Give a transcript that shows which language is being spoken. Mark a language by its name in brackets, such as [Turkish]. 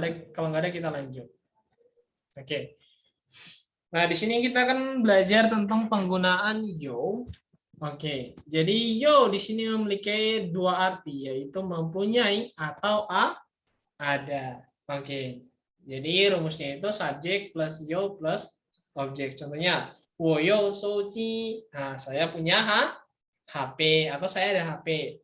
[Indonesian] Kalau nggak ada kita lanjut. Oke. Nah, di sini kita akan belajar tentang penggunaan yo. Oke. Jadi yo di sini memiliki dua arti, yaitu mempunyai atau ada. Oke. Jadi rumusnya itu subjek plus yo plus objek. [Chinese] Contohnya, 我有手机. [Indonesian] Nah, saya punya HP atau saya ada HP.